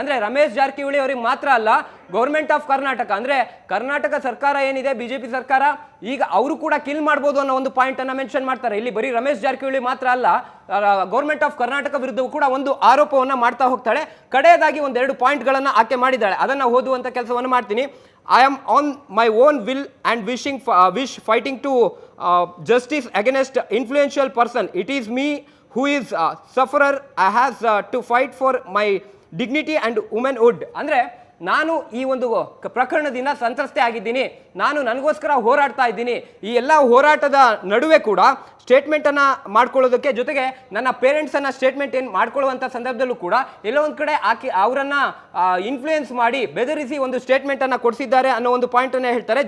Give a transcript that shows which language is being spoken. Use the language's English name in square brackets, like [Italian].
[Kannada] ಅಂದ್ರೆ ರಮೇಶ್ ಜಾರಕಿಹೊಳಿ ಅವರಿಗೆ ಮಾತ್ರ ಅಲ್ಲ, ಗೌರ್ಮೆಂಟ್ ಆಫ್ ಕರ್ನಾಟಕ ಅಂದ್ರೆ ಕರ್ನಾಟಕ ಸರ್ಕಾರ ಏನಿದೆ ಬಿಜೆಪಿ ಸರ್ಕಾರ, ಈಗ ಅವರು ಕೂಡ ಕಿಲ್ ಮಾಡಬಹುದು ಅನ್ನೋ ಒಂದು ಪಾಯಿಂಟ್ ಅನ್ನ ಮೆನ್ಷನ್ ಮಾಡ್ತಾರೆ. ಇಲ್ಲಿ ಬರೀ ರಮೇಶ್ ಜಾರಕಿಹೊಳಿ ಮಾತ್ರ ಅಲ್ಲ, ಗೌರ್ಮೆಂಟ್ ಆಫ್ ಕರ್ನಾಟಕ ವಿರುದ್ಧವೂ ಕೂಡ ಒಂದು ಆರೋಪವನ್ನ ಮಾಡ್ತಾ ಹೋಗ್ತಾಳೆ. ಕಡೆಯದಾಗಿ ಒಂದೆರಡು ಪಾಯಿಂಟ್ ಗಳನ್ನ ಆಕೆ ಮಾಡಿದ್ದಾಳೆ. ಅದನ್ನ ಓದುವಂತ ಕೆಲಸವನ್ನು ಮಾಡ್ತೀನಿ. [English] I am on my own will and wish fighting to justice against influential person. It is me who is sufferer. I has to fight for my dignity and womanhood. [Kannada] ಅಂದ್ರೆ ನಾನು ಈ ಒಂದು ಪ್ರಕರಣದಿಂದ ಸಂತ್ರಸ್ತೆ ಆಗಿದ್ದೀನಿ, ನಾನು ನನಗೋಸ್ಕರ ಹೋರಾಡ್ತಾ ಇದ್ದೀನಿ. ಈ ಎಲ್ಲ ಹೋರಾಟದ ನಡುವೆ ಕೂಡ ಸ್ಟೇಟ್ಮೆಂಟ್ ಅನ್ನ ಮಾಡ್ಕೊಳ್ಳೋದಕ್ಕೆ ಜೊತೆಗೆ ನನ್ನ ಪೇರೆಂಟ್ಸ್ ಅನ್ನ ಸ್ಟೇಟ್ಮೆಂಟ್ ಏನು ಮಾಡ್ಕೊಳ್ಳುವಂತ ಸಂದರ್ಭದಲ್ಲೂ ಕೂಡ ಎಲ್ಲೋ ಒಂದ್ ಕಡೆ ಅವರನ್ನ ಇನ್ಫ್ಲೂಯೆನ್ಸ್ ಮಾಡಿ ಬೆದರಿಸಿ ಒಂದು ಸ್ಟೇಟ್ಮೆಂಟ್ ಅನ್ನ ಕೊಡಿಸಿದ್ದಾರೆ ಅನ್ನೋ ಒಂದು ಪಾಯಿಂಟ್ ಅನ್ನ ಹೇಳ್ತಾರೆ.